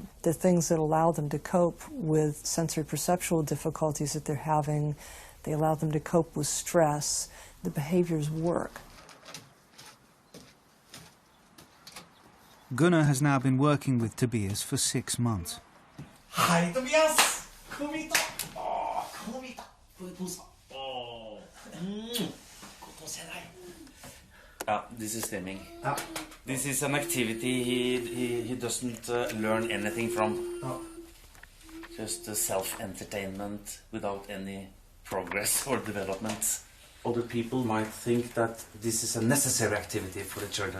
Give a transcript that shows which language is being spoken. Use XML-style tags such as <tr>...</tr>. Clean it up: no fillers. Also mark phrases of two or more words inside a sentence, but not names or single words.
<en>They're things that allow them to cope with sensory perceptual difficulties that they're having. They allow them to cope with stress. The behaviors work. Gunnar has now been working with Tobias for 6 months.</en> <no>Hei, Tobias! Kom hit, da! Kom hit, da! Få kose. Godt å se deg.</no> <en>This is stimming. This is an activity he doesn't learn anything from. Just self-entertainment without any progress or development. Other people might think that this is a necessary activity for the children.</en>